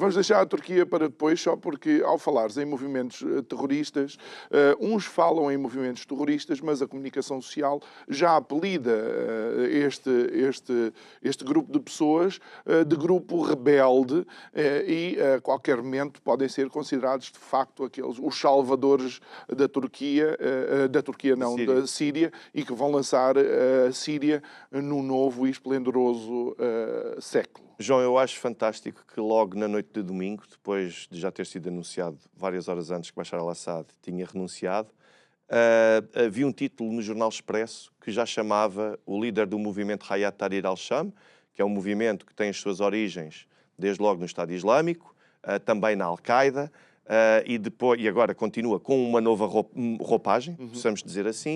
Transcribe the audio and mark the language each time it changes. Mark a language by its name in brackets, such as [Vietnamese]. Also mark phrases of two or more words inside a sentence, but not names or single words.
[Portuguese] Vamos deixar a Turquia para depois, só porque, ao falares em movimentos terroristas, uns falam em movimentos terroristas, mas a comunicação social já apelida este grupo de pessoas de grupo rebelde, e a qualquer momento podem ser considerados de facto os salvadores da Turquia, da Síria, e que vão lançar a Síria num novo e esplendoroso século. João, eu acho fantástico que logo na noite de domingo, depois de já ter sido anunciado várias horas antes que Bashar al-Assad tinha renunciado, havia um título no Jornal Expresso que já chamava o líder do movimento Hayat Tahrir al-Sham, que é um movimento que tem as suas origens desde logo no Estado Islâmico, também na Al-Qaeda, e agora continua com uma nova roupagem, possamos dizer assim.